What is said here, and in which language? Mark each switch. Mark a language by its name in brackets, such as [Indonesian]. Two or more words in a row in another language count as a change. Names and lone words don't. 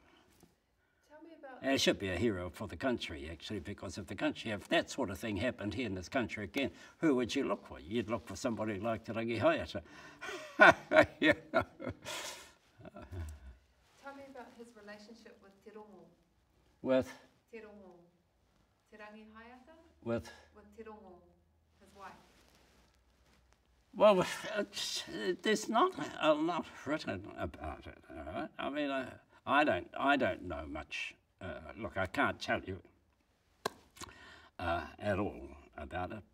[English] Tell me about... And he should be a hero for the country, actually, because if that sort of thing happened here in this country again, who would you look for? You'd look for somebody like Te Rangi Haata. Tell me about his relationship with Te Rongo. With? Te Rongo. Te Rangi Haata? With Te Rongo, his wife. Well, there's not a lot written about it. Right? I mean, I don't know much. Look, I can't tell you at all about it.